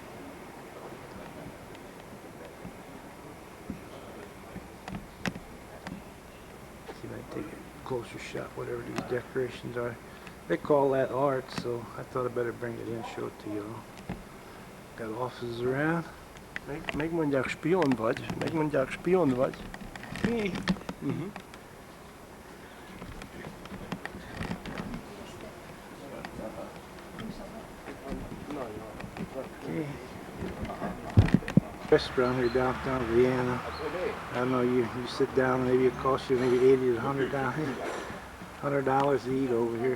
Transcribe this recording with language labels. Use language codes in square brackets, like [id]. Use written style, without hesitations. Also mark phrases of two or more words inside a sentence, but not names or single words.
[en] See if I can take a closer shot, whatever these decorations are. They call that art, so I thought I'd better bring it in and show it to you all. Got offices around. [hu] Megmondják spion vagy, megmondják spion vagy. [en] Hey. Okay. Restaurant here downtown Vienna. I don't know, you sit down, maybe it costs you maybe $80 to $100 to eat over here.